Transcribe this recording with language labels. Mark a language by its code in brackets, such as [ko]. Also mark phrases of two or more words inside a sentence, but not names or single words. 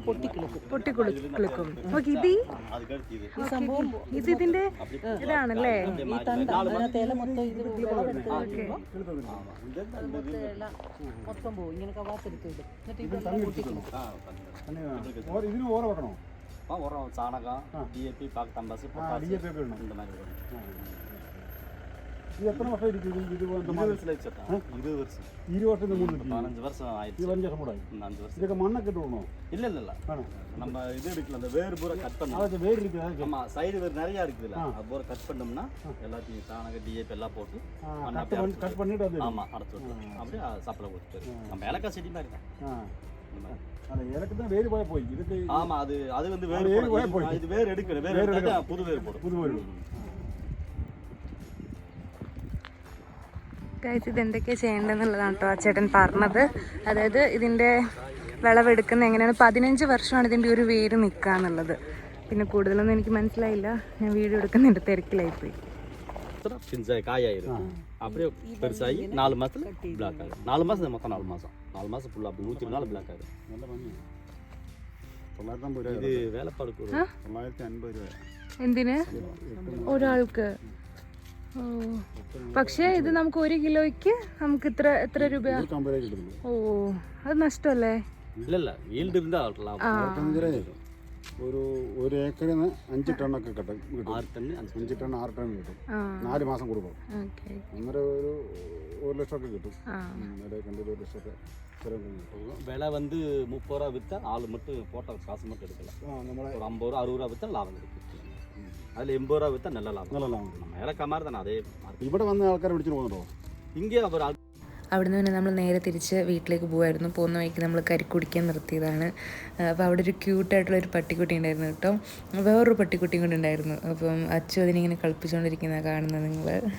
[ml] പൊട്ടിക്കുളിക്കും. ഓക്കെ, ഇത് ഇതിന്റെ ഇതാണല്ലേ? മൊത്തം പോകും ഇങ്ങനെ കവാത്തെടുത്തിടും. ഇതിന് ഓറ വെക്കണോ? ചാണകം, DAP, പാക്തമ്പാസ്, [ta] இந்த மாதிரி [ml] ഇത് എത്ര വർഷം ഇരിക്കും? 20 വർഷം. 20 വർഷം 15 വർഷം ആയിട്ട് 5 വർഷം കൂടെ. ഇതൊക്കെ മണ്ണൊക്കെ ഇട്ടുകൊള്ളണോ? [ta] இல்ல நம்ம இது எடுக்கல, அந்த வேர் பூரா கட் பண்ணணும். அது வேர் இருக்குது. ஆமா, சைடு வேர் நிறைய இருக்குதுல, அது பூரா கட் பண்ணோம்னா எல்லாத்தையும் சாணக DAP எல்லாம் போட்டு கட் பண்ணிட்டு வந்து ஆமா அடைச்சு விட்டுரும். அப்படியே சப்ளை கொடுத்துரு. நம்ம ஏலக்காய் செடி மாதிரி தான். அந்த ஏலக்கு தான் வேர் போய் இதுக்கு. ஆமா, அது வந்து வேர் போய் இது வேர் எடுக்கணும். வேர் எடுத்தா புது வேர் போடும். புது வேர். [ml] ഗൈസ് ഇതെന്തൊക്കെയാണ് ചെയ്യേണ്ടതെന്നുള്ളതാണ് കേട്ടോ ആ ചേട്ടൻ പറഞ്ഞത്. അതായത് ഇതിൻ്റെ വിളവെടുക്കുന്നത് എങ്ങനെയാണ്. 15 വർഷമാണ് ഇതിൻ്റെ ഒരു വേര് നിൽക്കുക എന്നുള്ളത്. പിന്നെ കൂടുതലൊന്നും എനിക്ക് മനസ്സിലായില്ല, ഞാൻ വീഡിയോ എടുക്കുന്നതിൻ്റെ തിരക്കിലായിപ്പോയി. [ta] காயாயிரும். அப்படியே பெருசாகி 4 மாசத்துல பிளாக் ஆகும். 4 மாசம் மொத்தம் 4 மாசம் 4 மாசம் ஃபுல்லாக அப்படி 104 பிளாக் ஆகும். [ml] നല്ല ഭംഗി. 950 രൂപ. [ta] இது வேலைப்பாடுக்கு [ml] 950 രൂപ. എന്തിന്? ഒരാൾക്ക്. ഓ, പക്ഷേ ഇത് നമുക്ക് 1 കിലോയ്ക്ക് നമുക്ക് എത്ര രൂപ? 150 രൂപ കിട്ടുന്നു. ഓ, അത് നഷ്ടമല്ലേ? [ta] இல்ல ஈல்டு இருந்தா லாபம். [ml] ഒരു ഏക്കറിന് 5 ടണ്ണൊക്കെ കിട്ടും. 6 ടൺ 5 ടൺ 6 ടൺ കിട്ടും. 4 മാസം കൂടുമ്പോൾ. അന്നേരം ഒരു 1 ലക്ഷമൊക്കെ കിട്ടും. ഇടയ്ക്ക് 1 ലക്ഷമൊക്കെ [ta] விலை வந்து 30 ரூபா விற்றா ஆள் மட்டும் போட்ட காசு மட்டும் எடுக்கலாம். ஒரு 50 ரூபா 60 ரூபா விற்றா லாபம் கிடைக்கும். அதில் 80 ரூபா விற்றா நல்ல லாபம். நம்ம இறக்க மாதிரி தானே. அதே [ml] ഇവിടെ വന്ന ആൾക്കാരെ വിളിച്ചിട്ട് പോകുന്നുണ്ടോ? ഇங்கே അവർ അവിടുന്ന് പിന്നെ നമ്മൾ നേരെ തിരിച്ച് വീട്ടിലേക്ക് പോകുമായിരുന്നു. പോകുന്ന വഴിക്ക് നമ്മൾ കരിക്കുടിക്കാൻ നിർത്തിയതാണ്. അപ്പോൾ അവിടെ ഒരു ക്യൂട്ടായിട്ടുള്ളൊരു പട്ടിക്കുട്ടി ഉണ്ടായിരുന്നു കേട്ടോ. വേറൊരു പട്ടിക്കുട്ടിയും കൂടി ഉണ്ടായിരുന്നു. അപ്പം അച്ചു അതിനിങ്ങനെ കളിപ്പിച്ചുകൊണ്ടിരിക്കുന്ന കാണുന്നത് നിങ്ങൾ.